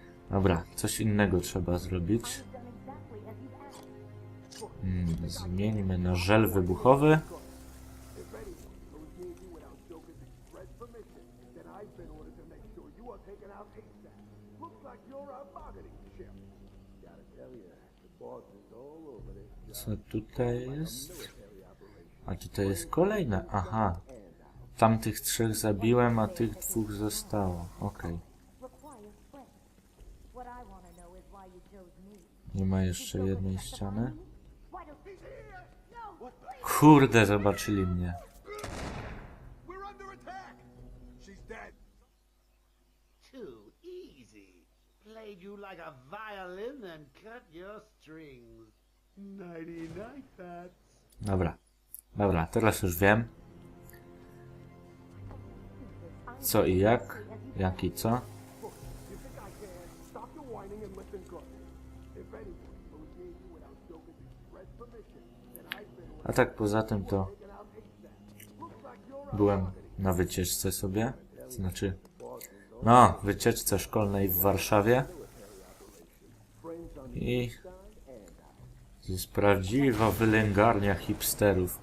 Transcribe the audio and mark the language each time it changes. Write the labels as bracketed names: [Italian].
[Polish] Dobra, coś innego trzeba zrobić. [English] done exactly as you've asked. [Polish] Zmieńmy na żel wybuchowy. [English] If anyone goes near you without Joker's express permission, then I've been ordered to make sure you are taken out ASAP. Looks like you're a bargaining chip. Gotta tell you, the boss is all over this job. [Polish] Co tutaj jest? A tutaj jest kolejne. Aha. Tamtych trzech zabiłem, a tych dwóch zostało. Okej. [English] Requires friends. What I want to know is why you chose me. [Polish] Nie ma jeszcze jednej ściany. [English] Why don't... No, please! [Polish] Kurde, zobaczyli mnie. [English] We're under attack! She's dead. Too easy. Played you like a violin and cut your strings. Nighty night, Bats. [Polish] Dobra. Dobra, teraz już wiem. Co i jak. Jak i co. [English] You think I can? Stop your whining and listen good. If anyone goes near you without Joker's express permission, then I've been [Polish] A tak poza tym to [English] taken out ASAP. Looks like you're a [Polish] byłem na wycieczce sobie. Znaczy, no, wycieczce szkolnej w Warszawie. I to jest prawdziwa wylęgarnia hipsterów.